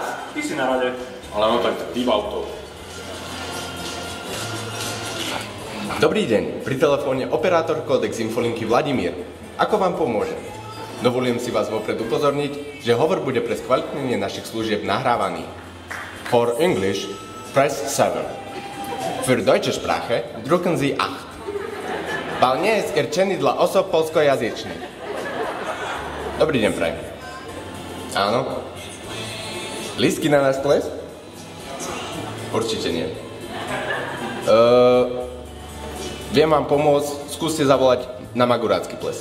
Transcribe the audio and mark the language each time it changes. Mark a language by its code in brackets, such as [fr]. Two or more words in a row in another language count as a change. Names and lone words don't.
[sk] Ty si na rade. Ale no tak vybav to. Dobrý deň, pri telefóne operátor Codex Infolinky Vladimír. Ako vám pomôžem? Dovolujem si vás vopred upozorniť, že hovor bude pre skvalitnenie našich služieb nahrávaný. [en] For English, press 7. [de] Für deutsche Sprache drücken Sie 8. [pl] Bal nie jest určený dla osob polskojazyčných. [sk] Dobrý deň, prajem. Áno. Lístky na náš ples? Určite nie. Viem vám pomôcť, skúste zavolať na Magurácky ples.